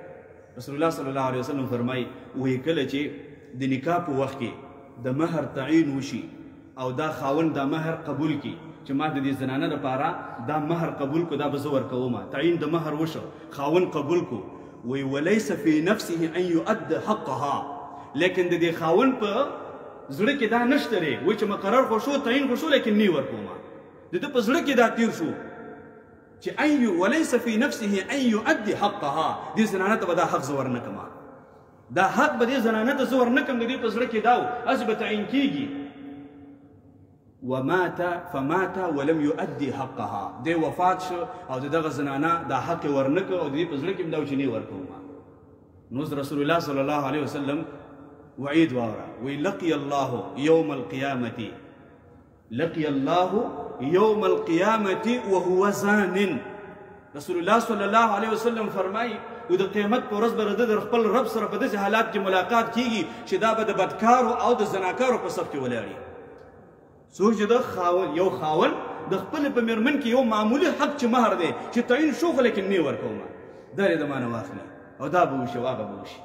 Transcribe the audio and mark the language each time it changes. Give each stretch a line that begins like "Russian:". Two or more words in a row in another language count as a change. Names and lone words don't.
Pashto: رسول الله صلی الله علیه وسلم فرمایي وایي کله چې د نکاح په وخت کې د مهر تعین وشي او دا خاوند دا مهر قبول کی چې ما د دې زنانه لپاره دا مهر قبول کو، دا به زه ورکوم. تعین د مهر وشو، خاوند قبول کو، وی
Arabic: وليس في نفسه ان يؤدي حقها،
Pashto: لیکن د دې خاوند په زړه کې دا نشته دی وایي چې مقرر خو شو، تعین خو شو، لیکن نه ورکوم. د ده په زړه کې دا تیر شو چې
Arabic: وليس في نفسه ان يؤدي حقها،
Pashto: دې زنانه ته به دا حق زه ورنکم، دا حق به دې زنانه ته زه ورنکم. د دې په زړه کې دا و هسې به تعین کېږي.
Arabic: فمات ولم يؤدي حقها،
Pashto: دی وفات شو او دغه زنانه دا حق ورنکه او د دې په زړه کې هم دا و چې نه ورکوم.
Arabic: نو رسول الله صلی الله علیه وسلم
Pashto: وعید واوره، وی
Arabic: لقي الله يوم القيامة، لقي الله يوم القيامة وهو زان.
Pashto: رسول الله صلی الله علیه وسلم فرمایي و د قیامت په ورځ به د خپل رب سره په داسې حالات کې ملاقات کیږي چې دا به د بدکارو او د زناکارو په صف کې ولاړي. څوک چې د یو خاوند د خپل په مېرمن کې یو معمولي حق چې مهر دی چې تعین شو خو لیکن نه ورکوم، دا یې د ما نه واخلي او دا به وشي او هغه به وشي.